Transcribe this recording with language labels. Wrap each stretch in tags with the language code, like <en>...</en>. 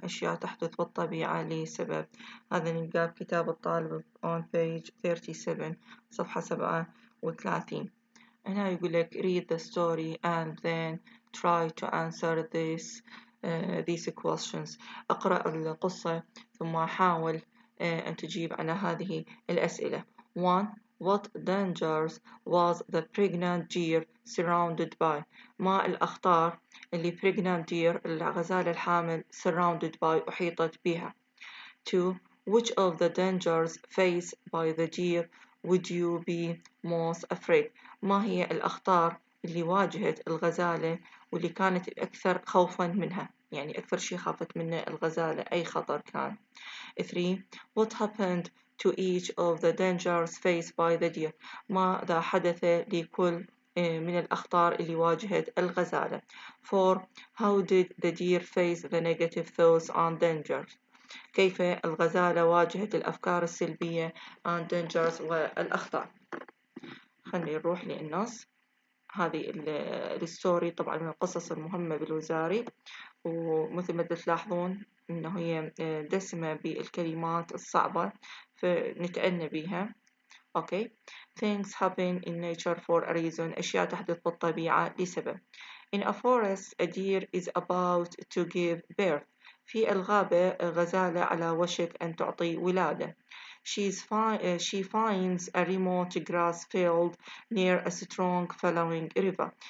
<ar>أشياء تحدث بالطبيعة لسبب. هذا نلقاه بكتاب الطالب</ar> <en>on page 37</en> <ar>صفحة 37. هنا يقول لك</ar> <en>read the story and then try to answer these questions.</en> <ar>اقرأ القصة ثم حاول أن تجيب على هذه الأسئلة. 1.</ar> <en>What dangers was the pregnant deer surrounded by?</en> <ar>ما الأخطار اللي</ar> <en>pregnant deer</en> <ar>الغزالة الحامل</ar> <en>surrounded by</en> <ar>أحيطت بها. 2.</ar> <en>Which of the dangers faced by the deer would you be most afraid?</en> <ar>ما هي الأخطار اللي واجهت الغزالة واللي كانت الأكثر خوفا منها؟ يعني أكثر شيء خافت منه الغزالة أي خطر كان. 3.</ar> <en>What happened to each of the dangers faced by the deer?</en> <ar>ماذا حدث لكل من الأخطار اللي واجهت الغزالة. 4.</ar> <en>How did the deer face the negative thoughts and dangers?</en> <ar>كيف الغزالة واجهت الأفكار السلبية</ar> <en>and dangers</en> <ar>والأخطار. خلينا نروح للنص. هذه الستوري طبعا من القصص المهمة بالوزاري، ومثل ما تلاحظون إنه هي دسمة بالكلمات الصعبة فنتأنى بها.</ar> <en>Okay. Things happen in nature for a reason.</en> <ar>أشياء تحدث بالطبيعة لسبب.</ar> <en>In a forest, a deer is about to give birth.</en> <ar>في الغابة غزالة على وشك أن تعطي ولادة.</ar> <en>She finds a remote grass field near a strong flowing river.</en>